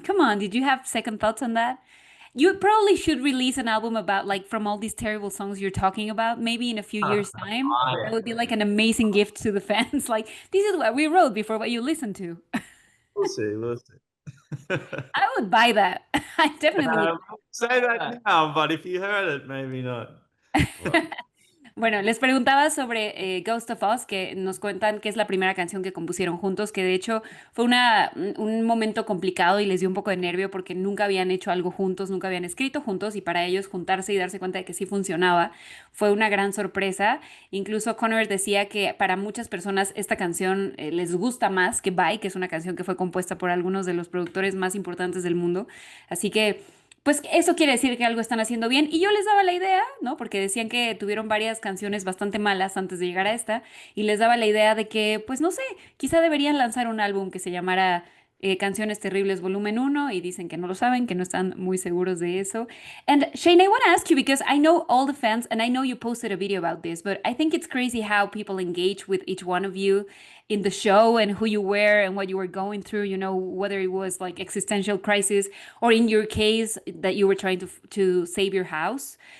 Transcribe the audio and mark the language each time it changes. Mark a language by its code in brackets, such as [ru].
[en] Come on, did you have second thoughts on that? You probably should release an album about like from all these terrible songs you're talking about, maybe in a few years' time. That would be like an amazing gift to the fans. Like, this is what we wrote before what you listened to. We'll see. We'll see. I would buy that. I definitely would. Say that now, but if you heard it, maybe not. well, [es] Bueno, les preguntaba sobre Ghost of Us, que nos cuentan que es la primera canción que compusieron juntos, que de hecho fue un momento complicado y les dio un poco de nervio porque nunca habían hecho algo juntos, nunca habían escrito juntos y para ellos juntarse y darse cuenta de que sí funcionaba fue una gran sorpresa. Incluso Connor decía que para muchas personas esta canción les gusta más que Bye, que es una canción que fue compuesta por algunos de los productores más importantes del mundo. Así que... Pues eso quiere decir que algo están haciendo bien. Y yo les daba la idea, ¿no? Porque decían que tuvieron varias canciones bastante malas antes de llegar a esta. Y les daba la idea de que, pues no sé, quizá deberían lanzar un álbum que se llamara Canciones Terribles Volumen uno. Y dicen que no lo saben, que no están muy seguros de eso. [en] And Shane, I want to ask you because I know all the fans and I know you posted a video about this, but I think it's crazy how people engage with each one of you in the show and who you were and what you were going through, you know, whether it was like existential crisis or in your case that you were trying to save your house.